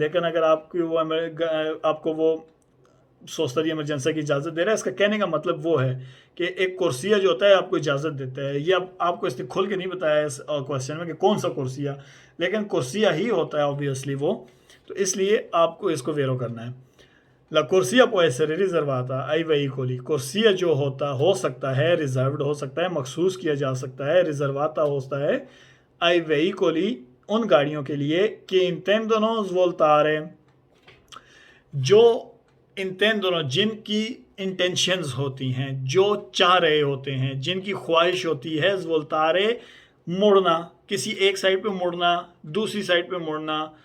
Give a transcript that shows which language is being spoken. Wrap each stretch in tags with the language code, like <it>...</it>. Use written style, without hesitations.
<hi>लेकिन अगर आपको वो सोस्ता दी एमरजेंसा की इजाज़त दे रहा है, इसका कहने का मतलब वो है कि एक कुर्सिया जो होता है आपको इजाज़त देता है. ये आपको इसने खुल के नहीं बताया इस क्वेश्चन में कि कौन सा कुर्सिया, लेकिन कुर्सिया ही होता है ऑब्वियसली वो. तो इसलिए आपको इसको वेरो करना है.</hi> <it>La corsia può essere riservata ai veicoli.</it> <hi>corsia जो हो सकता है, रिजर्व्ड हो सकता है, मखसूस किया जा सकता है, रिजर्वाता होता है</hi> <it>ai veicoli,</it> <hi>उन गाड़ियों के लिए</hi> <it>che intendono svoltare,</it> <hi>जो</hi> <it>intendono,</it> <hi>जिनकी इंटेंशंस होती हैं, जो चाह रहे होते हैं, जिनकी ख्वाहिश होती है,</hi> <it>svoltare</it> <hi>मुड़ना, किसी एक साइड पे मुड़ना, दूसरी साइड पे मुड़ना.</hi>